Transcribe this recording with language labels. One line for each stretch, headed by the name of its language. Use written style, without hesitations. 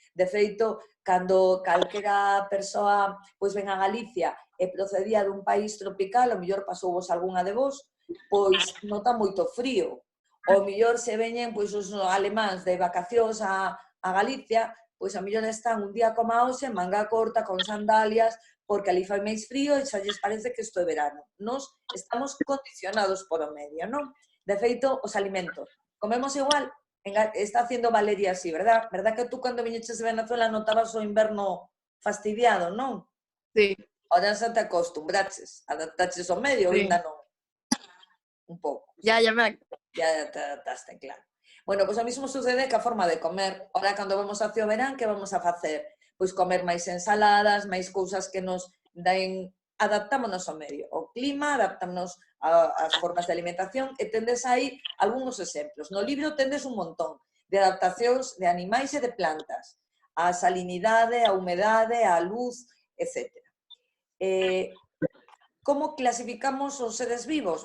Galician: De feito, cando calquera persoa pois ven a Galicia e procedía dun país tropical, o mellor pasouvos algunha de vos, pois nota moito frío. O mellor se veñen pois os alemáns de vacacións a Galicia, pois a mellor están un día como hoxe, manga corta, con sandalias, porque ali fai máis frío e xa lles parece que isto é verano. Nos estamos condicionados por o medio, non? De feito, os alimentos.
Spanish: Comemos igual, está haciendo Valeria así, verdad?
Galician: Verdad que tú cando viñeches de Venezuela notabas o inverno fastidiado, non? Sí. Ahora xa te acostumbraches, adaptaches ao medio, Sí. ainda non. Un pouco.
Spanish: Ya me... Ya te adaptaste, claro.
Galician: Bueno, pois o mismo sucede que a forma de comer. Ahora, cando vamos hacia o verán, que vamos a facer? Pois comer máis ensaladas, máis cousas que nos den... Adaptámonos ao medio, ao clima, adaptámonos ás formas de alimentación e tendes aí algúns exemplos. No libro tendes un montón de adaptacións de animais e de plantas, a salinidade, a humedade, a luz, etc. Como clasificamos os seres vivos?